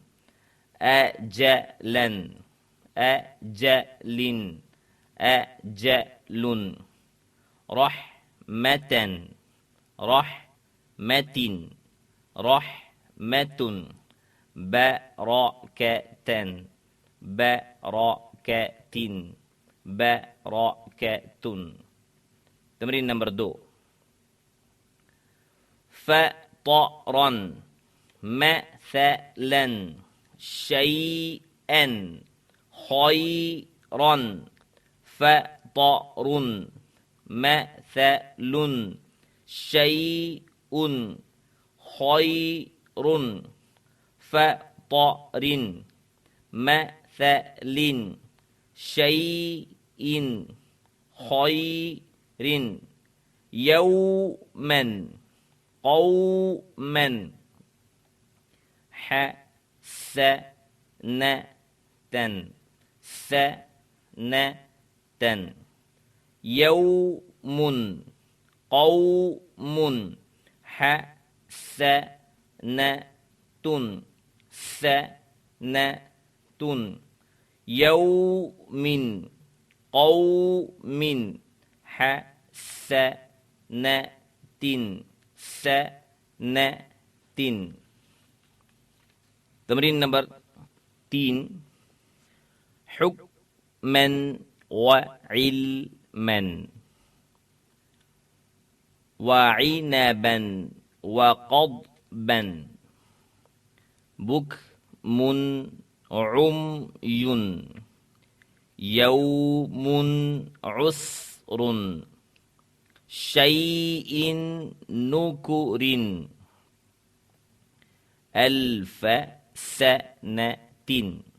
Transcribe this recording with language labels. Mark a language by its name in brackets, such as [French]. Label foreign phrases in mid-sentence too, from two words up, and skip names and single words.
[Arabic] أجلاً، أجلٍ، أجلٌ، رحمةً، رحمةٍ، رحمةٌ، بركةً، بركةٍ بركةٌ. تمرين نمبر 2 فطراً مثلاً شيئاً خيراً فطرٌ مثلٌ شيءٌ خيرٌ فطرٍ مثلٍ شيءٍ خيرٍ يوماً قوماً حسنةً سنةً يومٌ قومٌ حسنةٌ سنةٌ يومٍ قومٍ حسنةٍ سنةٍ. تمرين نمبر 3 حكماً وعلماً وعنباً وكذباً بكمٌ أميٌّ يومٌ عسرٌ شيءٍ نكرٍ ألف سنةٍ